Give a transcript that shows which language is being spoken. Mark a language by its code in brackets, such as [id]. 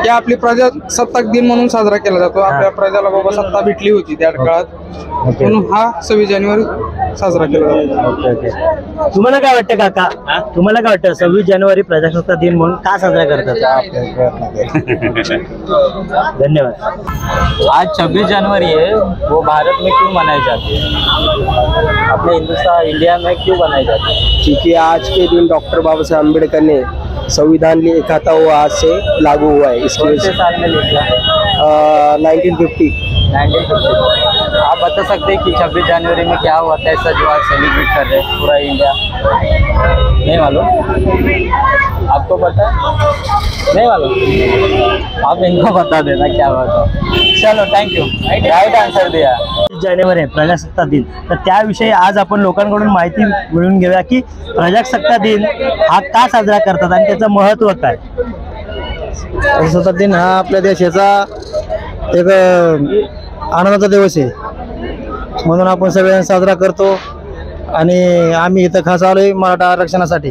[mr] की आपली प्रजासत्ताक दिन म्हणून साजरा केला जातो. आपल्या प्रजाला बाबा सत्ता भेटली होती त्या काळात म्हणून हा 26 जानेवारी साजरा केला जातो. Okay okay. तुम्हाला काय वाटतं काका, तुम्हाला काय वाटतं 26 जानेवारी प्रजासत्ताक दिन म्हणून का साजरा करतात? धन्यवाद. [hi] आज 26 जनवरी है, वो भारत में क्यों मनाई जाती है? अपने हिंदुस्तान इंडिया में क्यों मनाई जाती है? क्योंकि आज के दिन डॉक्टर बाबा साहेब अम्बेडकर ने संविधान लिखा था, वो आज से लागू हुआ है. इसकी कौन वजह से से साल में लिखा? 1950. 1950. आप बता सकते हैं कि 26 जनवरी में क्या हुआ था ऐसा जो आज सेलिब्रेट कर रहे हैं पूरा इंडिया? नहीं मालूम? आपको पता है? नहीं मालूम? आप इनको बता देना क्या हुआ था. चलो, थैंक यू. राइट आंसर दिया. [mr] जानेवारी आहे प्रजासत्ताक दिन, तर त्याविषयी आज आपण लोकांकडून माहिती मिळवून घेऊया की प्रजासत्ताक दिन हा का साजरा करतात आणि त्याचं महत्त्व काय. प्रजासत्ताक दिन हा आपल्या देशाचा एक आनंदाचा दिवस आहे म्हणून आपण सगळ्यांना साजरा करतो आणि आम्ही इथं खास आलोय मराठा आरक्षणासाठी.